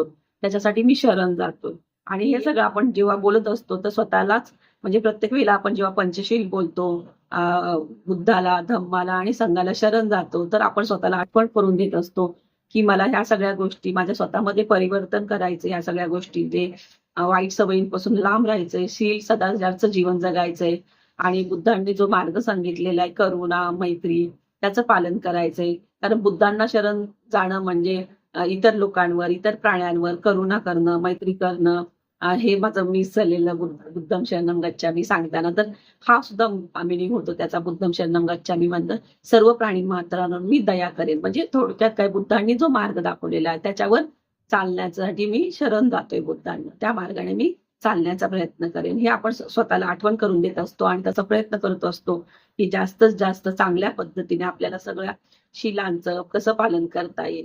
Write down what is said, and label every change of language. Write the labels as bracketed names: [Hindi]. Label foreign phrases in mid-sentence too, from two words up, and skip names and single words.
[Marathi] त्याच्यासाठी मी शरण जातो. आणि हे सगळं आपण जेव्हा बोलत असतो तर स्वतःलाच, म्हणजे प्रत्येक वेळेला आपण जेव्हा पंचशील बोलतो, बुद्धाला, धम्माला आणि संघाला शरण जातो, तर आपण स्वतःला आठवण करून देत असतो की मला ह्या सगळ्या गोष्टी माझ्या स्वतःमध्ये परिवर्तन करायचे, ह्या सगळ्या गोष्टी जे वाईट सवयींपासून लांब राहायचंय, शील सदाचारचं जीवन जगायचंय, आणि बुद्धांनी जो मार्ग सांगितलेला आहे करुणा, मैत्री, त्याचं पालन करायचंय. कारण बुद्धांना शरण जाणं म्हणजे इतर लोकांवर, इतर प्राण्यांवर करुणा करणं, मैत्री करणं, हे माझं मिस झालेलं [Pali] बुद्धम शरणम गच्छामि [Marathi] सांगताना. तर हा सुद्धा मिनिंग होतो त्याचा, [Pali] बुद्धम शरणम गच्छामि [Marathi] म्हणजे सर्व प्राणी मात्रांवर मी दया करेन. म्हणजे थोडक्यात काय, बुद्धांनी जो मार्ग दाखवलेला आहे त्याच्यावर चालण्यासाठी मी शरण जातोय बुद्धांना, त्या मार्गाने मी चालण्याचा प्रयत्न करेन, हे आपण स्वतःला आठवण करून देत असतो आणि त्याचा प्रयत्न करत असतो की जास्तीत जास्त चांगल्या पद्धतीने आपल्याला सगळ्या शिलांचं कसं पालन करता येईल.